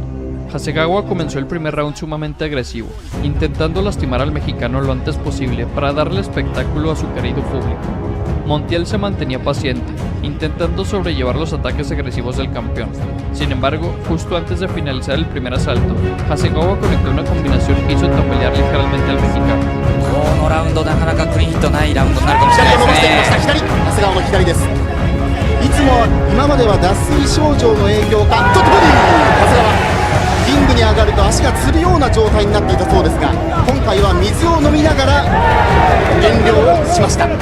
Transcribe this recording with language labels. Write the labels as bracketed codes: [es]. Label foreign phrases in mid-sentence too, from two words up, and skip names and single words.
[es] Hasegawa comenzó el primer round sumamente agresivo, intentando lastimar al mexicano lo antes posible para darle espectáculo a su querido público. Montiel se mantenía paciente, intentando sobrellevar los ataques agresivos del campeón. Sin embargo, justo antes de finalizar el primer asalto, Hasegawa conectó una combinación que hizo tambalear ligeramente al mexicano. [ja] このラウンドなかなかクリーンヒットないラウンドになるかもしれないですね。長谷川の左です。いつも今までは脱水症状の影響かちょっとボディー長谷川リングに上がると足がつるような状態になっていたそうですが、今回は水を飲みながら減量をしました。